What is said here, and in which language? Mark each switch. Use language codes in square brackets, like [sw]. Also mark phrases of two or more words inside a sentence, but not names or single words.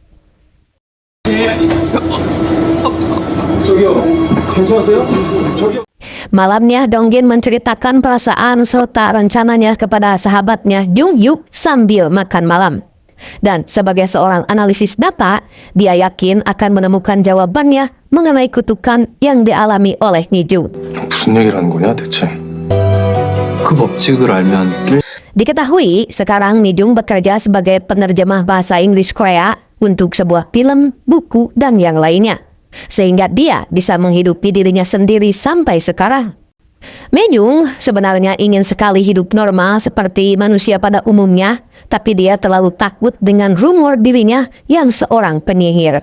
[id] Malamnya, Donggin menceritakan perasaan serta rencananya kepada sahabatnya Jung Yuk sambil makan malam. Dan sebagai seorang analisis data, dia yakin akan menemukan jawabannya mengenai kutukan yang dialami oleh Mijung. [ko] 무슨 얘기를 하는 거냐 대체? 그 법칙을 알면 [id] Diketahui sekarang Mijung bekerja sebagai penerjemah bahasa Inggris Korea untuk sebuah film, buku, dan yang lainnya. Sehingga dia bisa menghidupi dirinya sendiri sampai sekarang. Mijung sebenarnya ingin sekali hidup normal seperti manusia pada umumnya, tapi dia terlalu takut dengan rumor dirinya yang seorang penyihir.